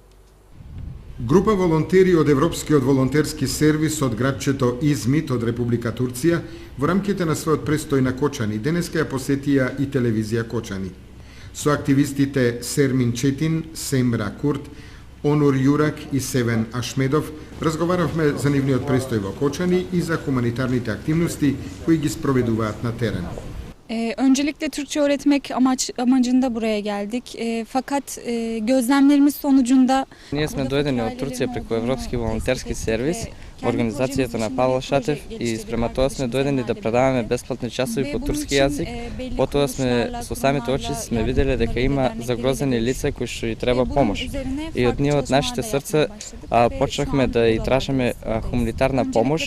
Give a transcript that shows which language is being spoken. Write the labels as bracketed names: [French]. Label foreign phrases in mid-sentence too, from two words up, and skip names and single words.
[Macedonian] Група волонтери од Европскиот волонтерски сервис од градчето Измит од Република Турција во рамките на својот престој на Кочани денеска ја посетија и телевизија Кочани. Со активистите Сермин Четин, Семра Курт, Онур Јурак и Севен Ашмедов разговаравме за нивниот престој во Кочани и за хуманитарните активности кои ги спроведуваат на терен. [Turkish] Öncelikle Türkçe öğretmek amacında buraya geldik. Fakat gözlemlerimiz sonucunda... [Macedonian] Ние сме дојдени од Турција преку Европски волонтерски сервис, организацијата на Павел Шатев, и спрема тоа сме дојдени да предаваме бесплатни часови по турски јазик. Потоа сме со самите очи сме виделе дека има загрозени лица кои што и треба помош. И од ние од нашите срца почнахме да и тражиме хуманитарна помош.